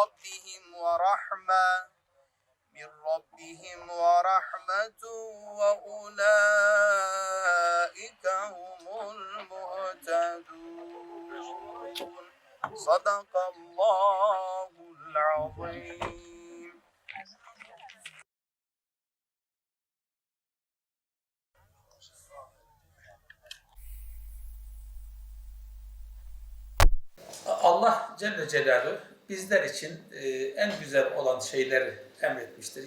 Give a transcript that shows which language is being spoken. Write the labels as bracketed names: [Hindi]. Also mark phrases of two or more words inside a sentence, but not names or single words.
[Arabic] ربهم ورحمة وأولئك هم المهتدون. صدق الله العظيم. [Turkish] Allah Celle Celaluhu bizler için en güzel olan şeyleri emretmiştir.